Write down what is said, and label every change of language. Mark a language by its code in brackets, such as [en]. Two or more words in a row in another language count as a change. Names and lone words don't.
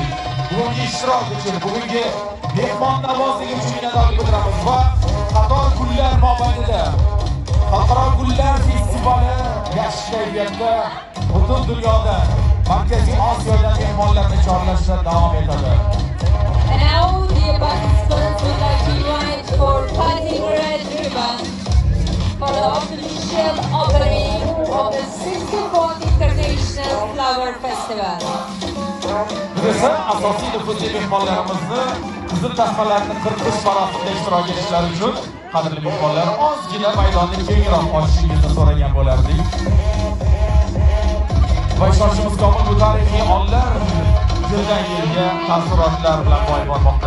[uz] Bugungi ishtirok uchun, bugungi mehmon navozligi uchun minnatdorlik bildiramiz va qator kunlar mobaynida Xalqaro gullar festivali yaxshi kayfiyatda butun dunyoda Markaziy Osiyodan mehmonlarni chorlashda davom etadi. [en] And now, dear participants, would like to invite for cutting red ribbon for the official opening of the 64th International Flower Festival. [uz] Biz esa asosiy nufuzli mehmonlarimizni qizil tasmalarni qirqish marosimida ishtirok etishlari uchun qadrli mehmonlar ozgina maydonni kengroq ochishingizni so'ragan bo'lardik. Va ishonchimiz komil, bu tarixiy onlar yildan yilga taassurotlar bilan boy bormoqda.